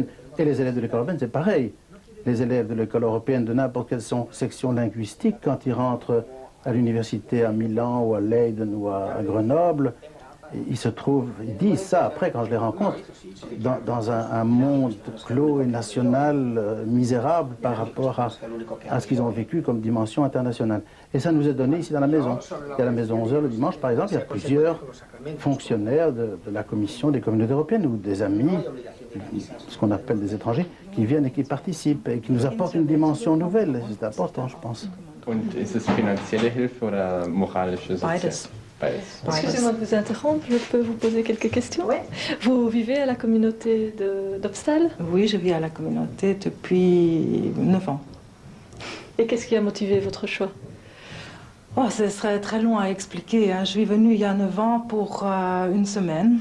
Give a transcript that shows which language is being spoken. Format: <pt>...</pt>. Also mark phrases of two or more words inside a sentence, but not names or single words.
<fr>Et les élèves de l'école européenne, c'est pareil. Les élèves de l'école européenne de n'importe quelle section linguistique, quand ils rentrent à l'université à Milan ou à Leiden ou à Grenoble, ils se trouvent, ils disent ça après quand je les rencontre, dans un monde clos et national misérable par rapport à ce qu'ils ont vécu comme dimension internationale. Et ça nous est donné ici dans la maison. Et à la maison 11h le dimanche, par exemple, il y a plusieurs fonctionnaires de la commission des communautés européennes ou des amis, ce qu'on appelle des étrangers, qui viennent et qui participent et qui nous apportent une dimension nouvelle. C'est important, je pense.</fr> <de>Und ist es finanzielle Hilfe oder moralische Sozial?</de> <fr>Excusez-moi de vous interrompre, je peux vous poser quelques questions? Oui. Vous vivez à la communauté d'Opstal? Oui, je vis à la communauté depuis 9 ans. Et qu'est-ce qui a motivé votre choix? Oh, ce serait très long à expliquer, hein. Je suis venue il y a 9 ans pour une semaine.</fr>